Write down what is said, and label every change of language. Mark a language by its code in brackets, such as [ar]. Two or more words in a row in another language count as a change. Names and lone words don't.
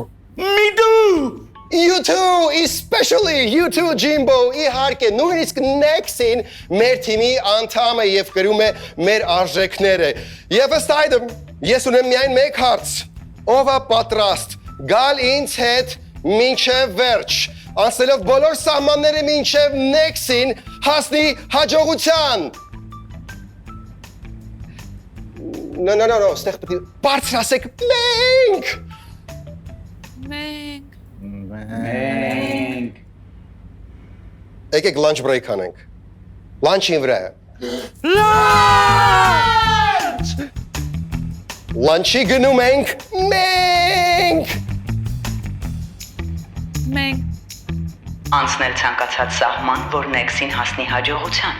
[en] You too, especially you too, Jimbo, [hy] իհարկե, նույնիսկ Next-ին մեր թիմի անդամ է և կրում է մեր արժեքները։ Եվ ըստ այդմ, ես ունեմ միայն մեկ հարց, ով է պատրաստ գալ ինձ հետ մինչև վերջ, անցնելով բոլոր սահմանները մինչև Next-ին հասնի հաջողության։ No, ստեղ պետք է բարձր ասեք մենք։ Եկեք [en] lunch break [hy] անենք։ Lunch-ին վրա։ Lunch-ի գնում ենք մենք։ Անցնել ցանկացած սահման, որ Next-ին հասնի հաջողության։